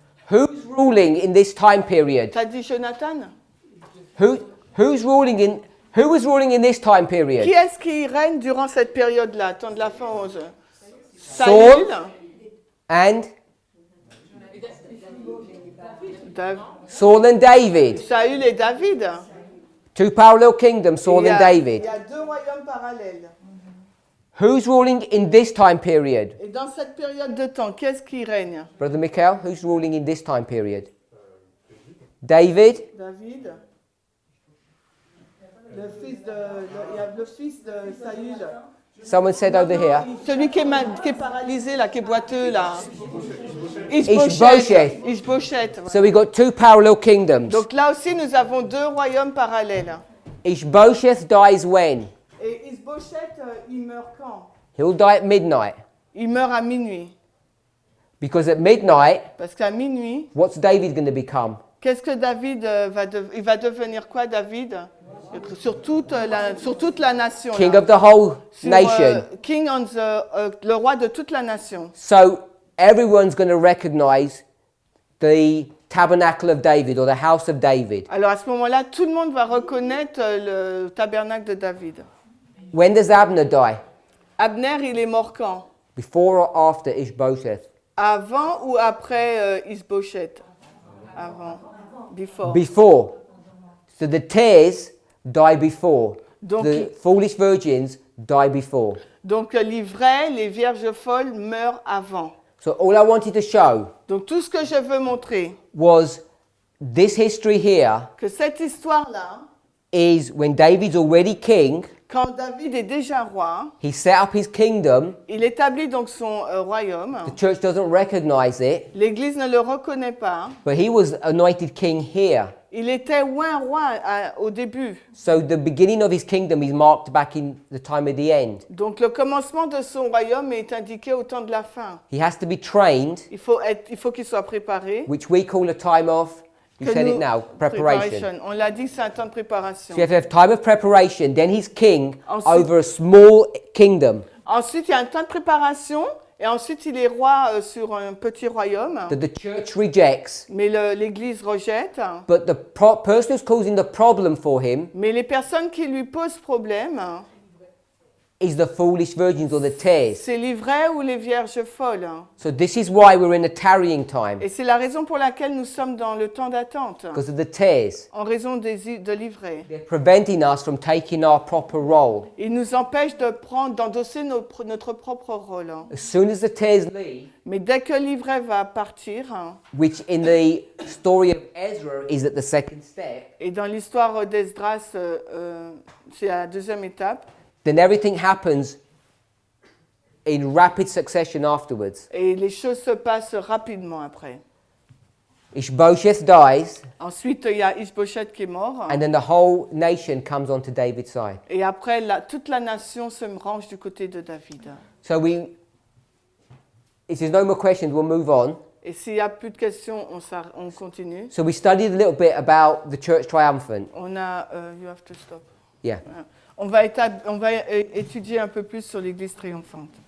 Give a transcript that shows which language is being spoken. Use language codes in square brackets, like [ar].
[en] Who's ruling in this time period? [fr] T'as dit Jonathan? [en] Who was ruling in this time [fr] Qui [en] period? [fr] est-ce qui règne durant cette période-là, temps de la fin 11? [en] Saul and Saul and David. [fr] Saül et David. [en] Two parallel kingdoms, Saul [fr] Il y [en] and [fr] a- [en] David. [fr] Il y a deux royaumes parallèles. [en] Who's ruling in this time period? [fr] Et dans cette période de temps, qui est-ce qui règne? [en] Brother Michael, who's ruling in this time period? David, David. [fr] Il y a le fils de Saül. [en] someone said over here, [fr] Celui qui est paralysé, là, qui est boiteux, là. [en] Ishbosheth. [fr] Ishbosheth. [en] So we've got two parallel kingdoms. [fr] Donc là aussi, nous avons deux royaumes parallèles. [en] Ishbosheth dies when? [fr] Et Ishbosheth, il meurt quand? [en] He'll die at midnight. [fr] Il meurt à minuit. [en] Because at midnight, [fr] Parce qu'à minuit, [en] what's David going to become? [fr] qu'est-ce que David il va devenir quoi, David? Sur toute la nation. [en] King [fr] là. [en] of the whole [fr] Sur, [en] nation. [fr] King on le roi de toute la nation. [en] So everyone's going to recognize the tabernacle of David or the house of David. [fr] Alors à ce moment-là, tout le monde va reconnaître le tabernacle de David. [en] When does Abner die? [fr] Abner, il est mort quand? [en] Before or after Ishbosheth? [fr] Avant ou après Ishbosheth? Avant. [en] Before. Before. So the tares die before. [fr] Donc, [en] The foolish virgins die before. [fr] donc les vrais, les vierges folles meurent avant. [en] So all I wanted to show [fr] Donc tout ce que je veux montrer, [en] was this history here [fr] que cette histoire-là, [en] is when David's already king, [fr] quand David est déjà roi, [en] he set up his kingdom, [fr] il établit donc son royaume. [en] the church doesn't recognize it, [fr] L'Église ne le reconnaît pas. [en] but he was anointed king here. [fr] Il était un roi au début. [en] So the beginning of his kingdom is marked back in the time of the end. [fr] Donc le commencement de son royaume est indiqué au temps de la fin. [en] He has to be trained, [fr] Il faut qu'il soit préparé. [en] which we call a time of, you [fr] Que [en] said it [fr] nous- [en] now, preparation. [fr] On l'a dit, c'est un temps de préparation. [en] So you have to have time of preparation, then he's king [fr] Ensuite- [en] over a small kingdom [fr] Ensuite, il y a un temps de préparation. Et ensuite, il est roi sur un petit royaume. [en] that the church rejects, [fr] Mais l'Église rejette. [en] but the person who's causing the problem for him [fr] Mais les personnes qui lui posent problème, [en] is the foolish virgins or the tares. [fr] c'est les vrais ou les vierges folles. [en] So this is why we're in a tarrying time, [fr] Et c'est la raison pour laquelle nous sommes dans le temps d'attente. [en] because of the tares. [fr] En raison de l'ivrée. [en] They're preventing us from taking our proper role. [fr] Il nous empêche d'endosser notre propre rôle. [en] As soon as the tares leave, [fr] Mais dès que l'ivraie va partir, [en] which in the story of Ezra is at the second step, [fr] et dans l'histoire d'Esdras, c'est la deuxième étape, [en] then everything happens in rapid succession afterwards. [fr] et les choses se passent rapidement après. [en] Ishbosheth dies, [fr] Ensuite, il y a Ishbosheth qui est mort, [en] and then the whole nation comes onto David's side. [fr] et après, toute la nation se range du côté de David. [en] So if there's no more questions, we'll move on. [fr] Et s'il n'y a plus de questions, on continue. [en] So we studied a little bit about the church triumphant. [fr] On a... [en] you have to stop. Yeah, [fr] On va étudier un peu plus sur l'Église triomphante.